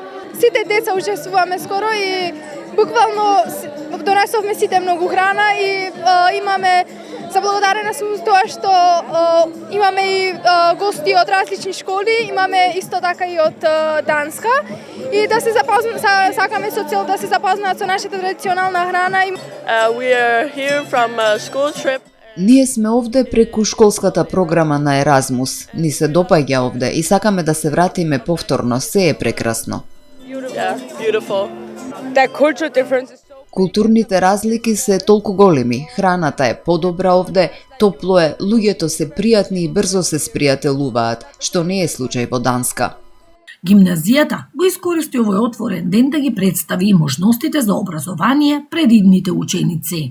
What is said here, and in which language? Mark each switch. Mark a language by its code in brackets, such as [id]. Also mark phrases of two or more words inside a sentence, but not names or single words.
[mk] Сите деца учествуваме скоро и буквално донесовме сите многу храна и имаме заблагодарена сум за тоа што имаме и гости од различни школи, имаме исто така и од Данска и да се сакаме со цел да се запознаат со нашата традиционална храна. [en] We are here from a school trip. [mk] Ние сме овде преку школската програма на Еразмус. Ни се допаѓа овде и сакаме да се вратиме повторно. Се е прекрасно. [en] Yeah, beautiful. That cultural difference is [mk] Културните разлики се толку големи, храната е подобра овде, топло е, луѓето се пријатни и брзо се спријателуваат, што не е случај во Данска. Гимназијата го искористи овој отворен ден да ги представи и можностите за образование пред идните ученици.